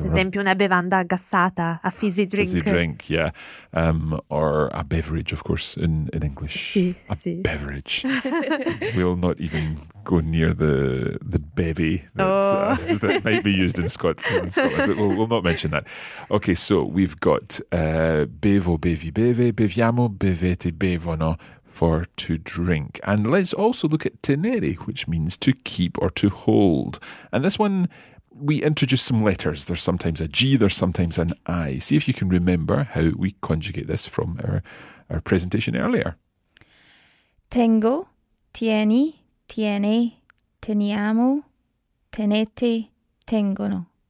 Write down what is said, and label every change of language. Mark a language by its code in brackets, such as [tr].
[it] Per esempio, una bevanda gassata, [en] a fizzy drink. Fizzy drink, yeah. Or a beverage, of course, in English. [it] Sì, a sì. [en] Beverage. We'll not even go near the bevy that might be used in Scotland, but we'll not mention that. Okay, so we've got [it] bevo, bevi, beve, beviamo, bevete, bevono. [en] For to drink. And let's also look at tenere, which means to keep or to hold. And this one, we introduce some letters. There's sometimes a G, there's sometimes an I. See if you can remember how we conjugate this from our presentation earlier. [it] Tengo, tieni, tiene, teniamo, tenete, tengono.